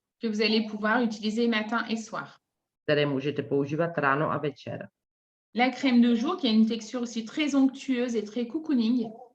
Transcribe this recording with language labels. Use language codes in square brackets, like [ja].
[fr] Que vous allez pouvoir utiliser matin et soir. [cs] Které můžete používat ráno a večer. [fr] La crème de jour qui a une texture aussi très onctueuse et très cocooning.